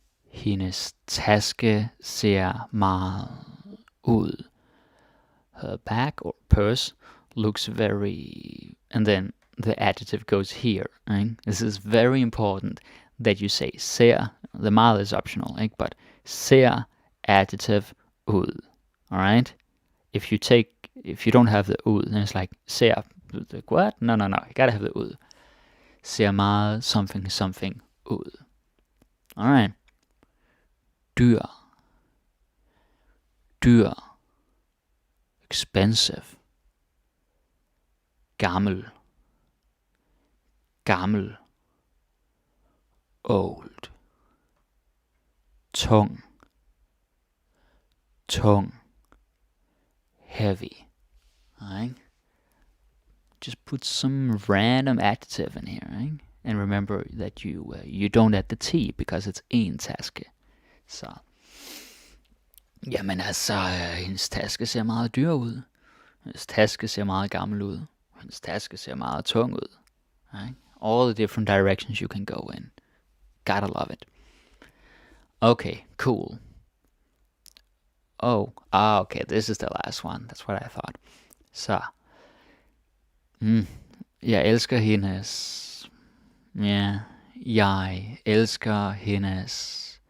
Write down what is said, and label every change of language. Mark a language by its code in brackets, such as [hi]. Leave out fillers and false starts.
[da] Hendes taske ser meget ud. [en] Her bag or purse looks very... And then the adjective goes here. Right? This is very important that you say ser. The meget is optional, right? But ser adjective ud. Alright? If you don't have the ud, then it's like ser. Like, what? No. You gotta have the ud. Ser meget something ud. Alright. Dyr. Dyr. Expensive. [da] Gammel. Gammel. Old. Tung. [en] Tung. Heavy. Right? Just put some random adjective in here, right? And remember that you don't add the T because it's en taske. [da] Så. Jamen altså, hendes taske ser meget dyr ud. Hendes taske ser meget gammel ud. Hendes taske ser meget tung ud. [en] Right? All the different directions you can go in. Gotta love it. Okay, cool. Okay, this is the last one. That's what I thought. Så. [da] Jeg elsker hendes... jeg elsker hendes...